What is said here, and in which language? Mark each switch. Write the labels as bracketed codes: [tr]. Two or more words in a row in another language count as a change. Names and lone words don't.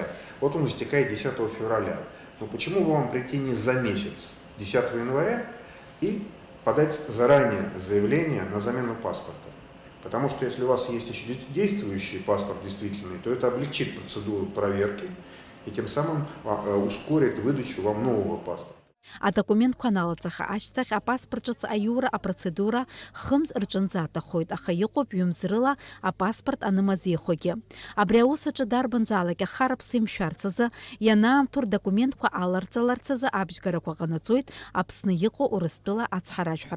[ru] Вот он истекает 10 февраля. Но почему бы вам прийти не за месяц, 10 января, и подать заранее заявление на замену паспорта? Потому что если у вас есть еще действующий паспорт действительный, то это облегчит процедуру проверки и тем самым ускорит выдачу вам нового паспорта. [ab] Адокументқәа аналаҵаха ашьҭахь апаспорт ҿыц аиура апроцедура хымз рҿынӡа аҭахоит, аха иҟоуп ҩымз рыла апаспорт анымазеихогьы. Абри аус аҿы дарбанзаалак ахарԥса имшәарц азы ианаамҭоу рдокументқәа аларҵаларц азы абжьгарақәа ҟанаҵоит Аԥсны иҟоу Урыстәыла ацҳаражәҳәарҭа.